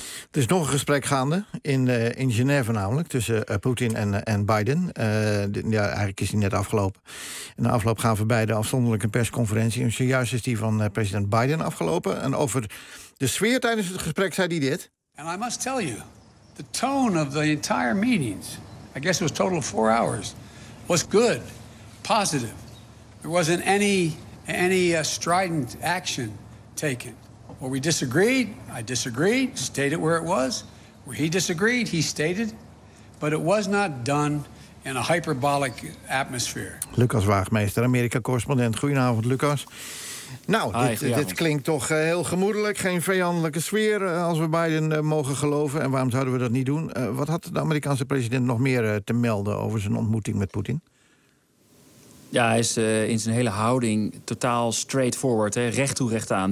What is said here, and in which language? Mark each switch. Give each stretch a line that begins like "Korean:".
Dutch: Er is nog een gesprek gaande in Genève namelijk... tussen Poetin en Biden. Eigenlijk is die net afgelopen. In de afloop gaven we beide afzonderlijk een persconferentie. En zojuist is die van president Biden afgelopen. En over de sfeer tijdens het gesprek zei hij dit.
English: And I must tell you, the tone of the entire meetings... I guess it was a total of 4 hours, was good, positive. There wasn't any strident action taken. Well, we disagreed, I disagreed, stated where it was. Where he disagreed, he stated. But it was not done in a hyperbolic atmosphere.
Dutch: Lucas Waagmeester, Amerika-correspondent. Goedenavond, Lucas. Nou, dit klinkt toch heel gemoedelijk. Geen vijandelijke sfeer, als we Biden mogen geloven. En waarom zouden we dat niet doen? Wat had de Amerikaanse president nog meer te melden... over zijn ontmoeting met Poetin? Ja, hij is in zijn hele houding totaal straightforward. Hè? Recht toe, recht aan.